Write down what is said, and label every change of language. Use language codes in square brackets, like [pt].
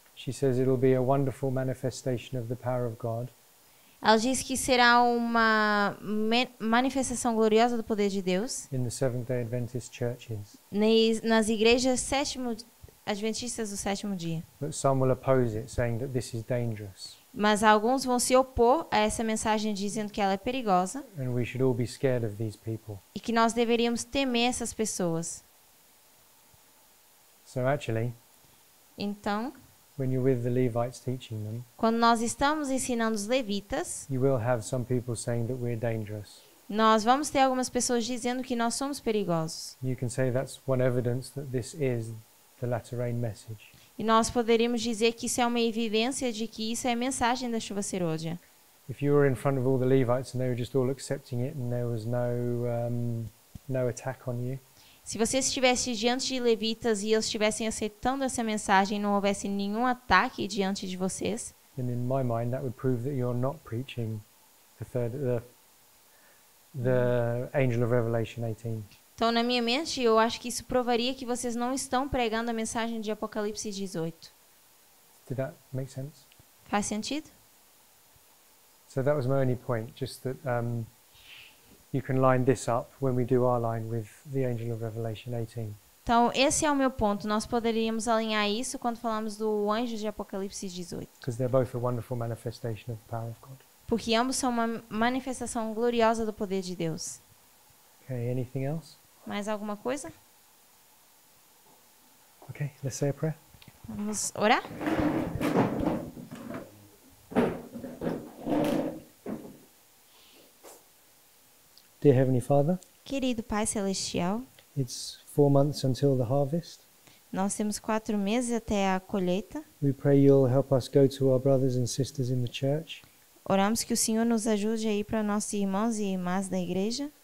[en] she says it'll be a wonderful manifestation of the power of God. [pt] ela diz que será uma manifestação gloriosa do poder de Deus [en] In the Seventh-day Adventist churches, [pt] nas igrejas adventistas do sétimo dia. [en] but some will oppose it, saying that this is dangerous, [pt] Mas alguns vão se opor a essa mensagem dizendo que ela é perigosa [en] and we should all be scared of these people. [pt] e que nós deveríamos temer essas pessoas. [en] So actually, [pt] Então, [en] when you're with the Levites teaching them, [pt] quando nós estamos ensinando os levitas, [en] you will have some people saying that we're dangerous. [pt] nós vamos ter algumas pessoas dizendo que nós somos perigosos. [en] You can say that's one evidence that this is the latter rain message. [pt] E nós poderíamos dizer que isso é uma evidência de que isso é a mensagem da chuva serôdia. [en] If you were in front of all the Levites and they were just all accepting it and there was no attack on you, [pt] Se você estivesse diante de levitas e eles estivessem aceitando essa mensagem e não houvesse nenhum ataque diante de vocês, [en] then in my mind that would prove that you're not preaching the angel of Revelation 18. [pt] então na minha mente eu acho que isso provaria que vocês não estão pregando a mensagem de Apocalipse 18. [en] Did that make sense? [pt] Faz sentido? [en] So that was my only point, just that you can line this up when we do our line with the angel of Revelation 18. [pt] Então esse é o meu ponto. Nós poderíamos alinhar isso quando falamos do anjo de Apocalipse 18. [en] Because they're both a wonderful manifestation of the power of God. [pt] Porque ambos são uma manifestação gloriosa do poder de Deus. [en] Okay, anything else? [pt] Mais alguma coisa? [en] Okay, let's say a prayer. [pt] Vamos orar? [en] Dear Heavenly Father, [pt] Querido Pai Celestial, [en] it's 4 months until the harvest. [pt] nós temos 4 meses até a colheita. [en] We pray you'll help us go to our brothers and sisters in the church, [pt] Oramos que o Senhor nos ajude a ir para nossos irmãos e irmãs da igreja,